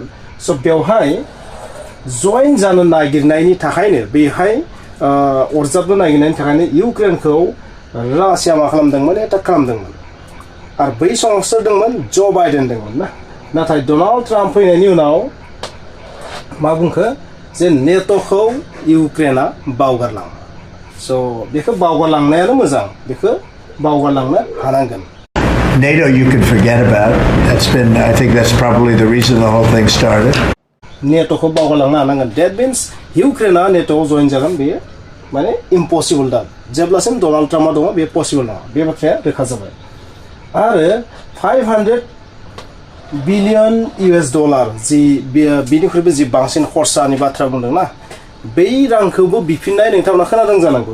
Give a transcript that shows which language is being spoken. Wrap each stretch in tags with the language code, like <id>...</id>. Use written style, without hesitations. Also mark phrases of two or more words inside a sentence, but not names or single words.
<brx>स' बेवहाय जइन जानो नागिरनायनि थाखायनो बेहाय अरजाबनो नागिरनायनि थाखायनो इउक्रेनखौ रासिया मा खालामदोंमोन एटाक खालामदोंमोन आरो बै समाव सोर दंमोन ज' बाइडेन दंमोन ना। नाथाय डनाल्ड ट्राम्प फैनायनि उनाव मा बुंखो जे नेट'खौ इउक्रेना बावगारलाङो। स' बेखौ बावगारलांनायानो मोजां, बेखौ बावगारलांनो हानांगोन।</brx> <en>NATO you can forget about. I think that's probably the reason the whole thing started.</en> <brx>नेट'खौ बावगारलांनो हानांगोन।</brx> <en>that means</en> <brx>इउक्रेना नेट'आव जइन जागोन बेयो माने इम्पसिबल दा। जेब्लासिम डनाल्ड ट्राम्पआ दङ बे पसिबल नङा, बे बाथ्राया रोखा जाबाय। आरो 500</brx> <en>billion US dollar</en> <brx>जि बिनिख्रुइबो जि बांसिन खरसानि बाथ्रा बुंदोंना बै रांखौबो बिफिननाय नोंथांमोना खोनादों जानांगौ।</brx>